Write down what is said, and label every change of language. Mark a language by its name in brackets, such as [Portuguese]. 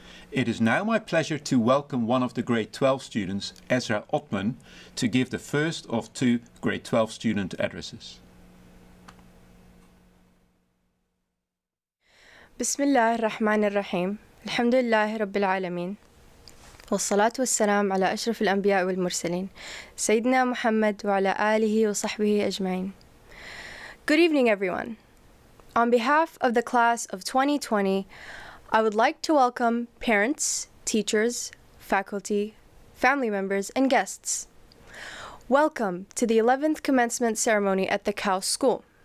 [English] It is now my pleasure to welcome one of the grade 12 students, Ezra Ottman, to give the first of 2 grade 12 student addresses. [Arabic] بسم الله الرحمن الرحيم الحمد لله رب العالمين والصلاة والسلام على أشرف الأنبياء والمرسلين سيدنا محمد وعلى آله وصحبه أجمعين. [English] Good evening, everyone. On behalf of the class of 2020, I would like to welcome parents, teachers, faculty, family members, and guests. Welcome to the 11th commencement ceremony at the KAUST School.